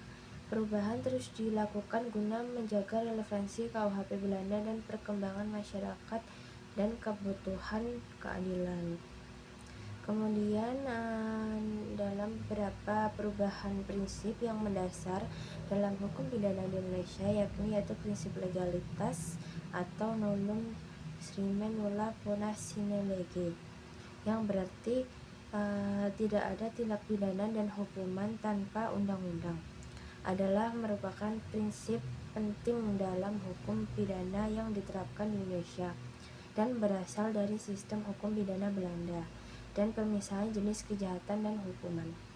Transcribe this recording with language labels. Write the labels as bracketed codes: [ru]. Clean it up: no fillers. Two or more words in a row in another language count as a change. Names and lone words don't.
[id] Perubahan terus dilakukan guna menjaga relevansi KUHP Belanda dan perkembangan masyarakat dan kebutuhan keadilan. Kemudian dalam beberapa perubahan prinsip yang mendasar dalam hukum pidana di Indonesia yaitu prinsip legalitas atau [la] nullum crimen nulla puna sine lege, [id] yang berarti tidak ada tindak pidana dan hukuman tanpa undang-undang, adalah merupakan prinsip penting dalam hukum pidana yang diterapkan di Indonesia dan berasal dari sistem hukum pidana Belanda dan pemisahan jenis kejahatan dan hukuman.